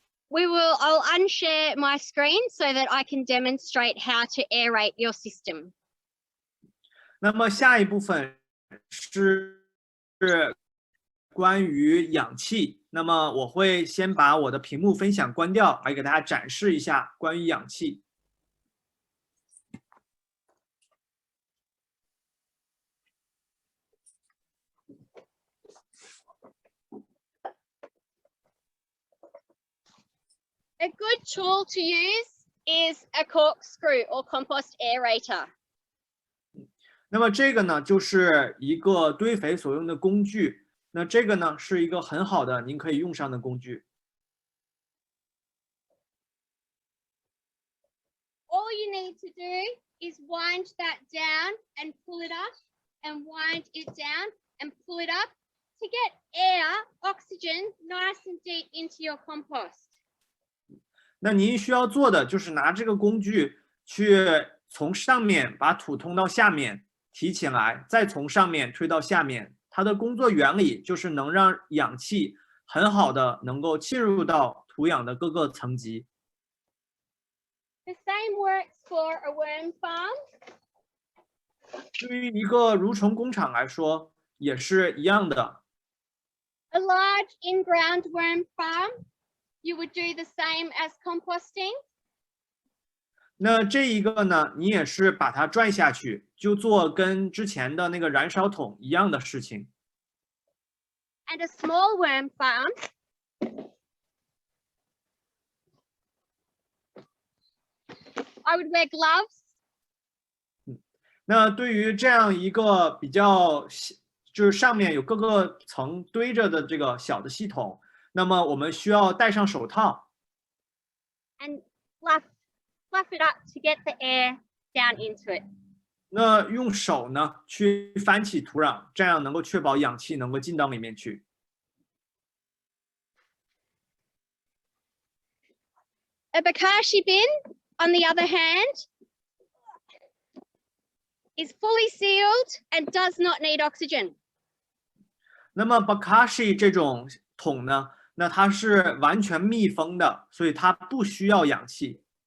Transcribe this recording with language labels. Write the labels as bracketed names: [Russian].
[English] I'll unshare my screen so that I can demonstrate how to aerate your system. [Chinese] 那么下一部分是关于氧气。那么我会先把我的屏幕分享关掉，来给大家展示一下关于氧气。 [English] A good tool to use is a corkscrew or compost aerator. [Chinese] 那么这个呢，就是一个堆肥所用的工具。那这个呢，是一个很好的您可以用上的工具。 [English] All you need to do is wind that down and pull it up and wind it down and pull it up to get air, oxygen, nice and deep into your compost. [Chinese] 那您需要做的就是拿这个工具去从上面把土通到下面，提起来，再从上面推到下面。它的工作原理就是能让氧气很好的能够进入到土壤的各个层级。 [English] The same works for a worm farm. [Chinese] 对于一个蠕虫工厂来说，也是一样的。 [English] A large in-ground worm farm, you would do the same as composting. [Chinese] 那这一个呢，你也是把它拽下去，就做跟之前的那个燃烧桶一样的事情。 [English] And a small worm farm, I would wear gloves. [Chinese] 那对于这样一个比较就是上面有各个层堆着的这个小的系统，那么我们需要戴上手套。 [English] And fluff it up to get the air down into it. [Chinese] 那用手呢去翻起土壤，这样能够确保氧气能够进到里面去。 [English] A bokashi bin, on the other hand, is fully sealed and does not need oxygen. [Chinese] 那么 bokashi 这种桶呢，那它是完全密封的，所以它不需要氧气。